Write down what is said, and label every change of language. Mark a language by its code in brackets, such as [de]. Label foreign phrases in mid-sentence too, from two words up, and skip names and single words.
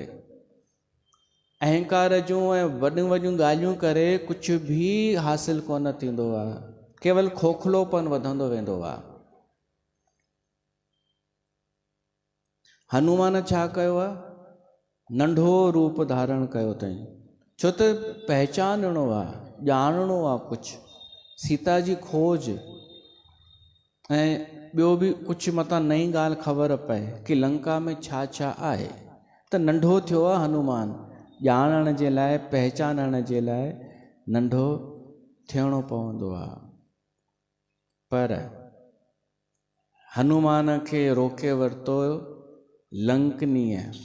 [sd] अहंकार जूं ऐं वॾियूं वॾियूं ॻाल्हियूं करे कुझु बि हासिलु कोन थींदो आहे, केवल खोखलोपन वधंदो वेंदो आहे। हनुमान छा कयो आहे? नंढो रूप धारण कयो अथई, छो त पहचानणो आहे, ॼाणणो आहे कुझु, सीता जी खोज ऐं ॿियो बि कुझु मतां नई ॻाल्हि ख़बर पए कि लंका में छा छा आहे। त नंढो थियो आहे हनुमान, ॼाणण जे लाइ, पहचानण जे लाइ नंढो थियणो पवंदो आहे। पर हनुमान खे रोके वरितो लंकनीअ।